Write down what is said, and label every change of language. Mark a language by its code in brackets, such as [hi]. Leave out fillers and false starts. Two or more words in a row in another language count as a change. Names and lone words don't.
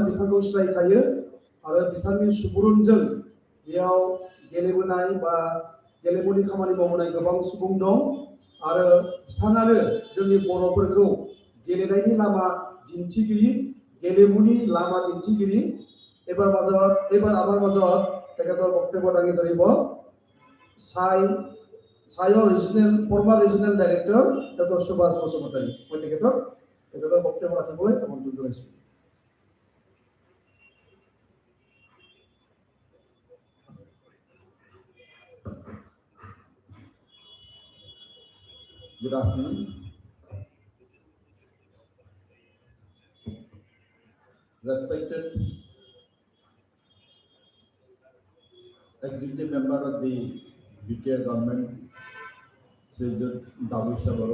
[brx] बिथांखौ सिनायखायो आरो बिथांनि सुबुरुनजों बेयाव गेलेबोनाय बा गेलेमुनि खामानि मावबोनाय गोबां सुबुं दं आरो बिथाङानो जोंनि बर'फोरखौ गेलेनायनि लामा दिन्थिगिरि गेलेमुनि लामा दिन्थिगिरि [as] এবার আমার মাজত তেখেতৰ বক্তব্য দাঙি ধৰিব সাইৰ ফৰ্মাৰ ৰিজনেল ডাইৰেক্টৰ ডক্টৰ সুভাষ বসুমতাৰী মই তেখেতৰ বক্তব্য ৰাখিবলৈ আমন্ত্ৰণ জনাইছো [en] Good afternoon. Respected executive member of the BTR government, Sri Bodosa,